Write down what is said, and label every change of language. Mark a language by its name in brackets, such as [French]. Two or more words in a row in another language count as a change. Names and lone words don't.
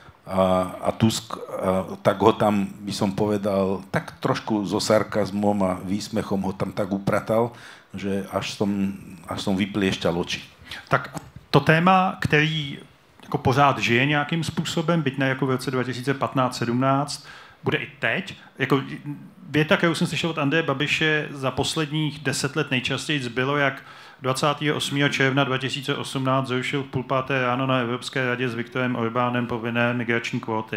[Slovak] a Tusk, tak ho tam, by som povedal, tak trošku so sarkazmom a výsmechom ho tam tak upratal, že až som vypliešťal oči. [Czech] Tak to téma, který jako pořád žije nějakým způsobem, byť ne jako v roce 2015-17, bude i teď. Jako věta, kterou jsem slyšel od Andreje Babiše za posledních 10 let nejčastěji zbylo, jak 28. června 2018 zrušil v 5:30 ráno na Evropské radě s Viktorem Orbánem povinné migrační kvóty.